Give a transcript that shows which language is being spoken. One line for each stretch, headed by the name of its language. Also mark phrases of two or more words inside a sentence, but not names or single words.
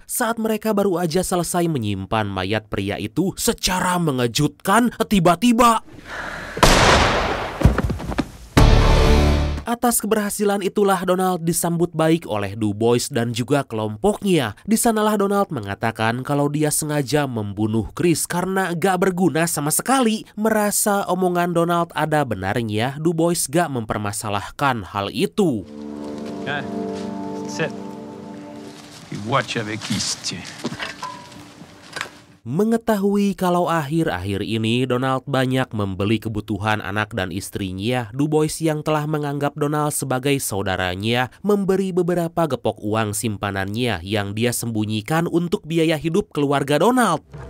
Indonesian: Saat mereka baru aja selesai menyimpan mayat pria itu, secara mengejutkan tiba-tiba atas keberhasilan itulah Donald disambut baik oleh Du Bois dan juga kelompoknya. Di sanalah Donald mengatakan kalau dia sengaja membunuh Chris karena gak berguna sama sekali. Merasa omongan Donald ada benarnya, Du Bois gak mempermasalahkan hal itu. Sit. You watch avec qui se tient. Mengetahui kalau akhir-akhir ini Donald banyak membeli kebutuhan anak dan istrinya, Du Bois yang telah menganggap Donald sebagai saudaranya memberi beberapa gepok uang simpanannya yang dia sembunyikan untuk biaya hidup keluarga Donald.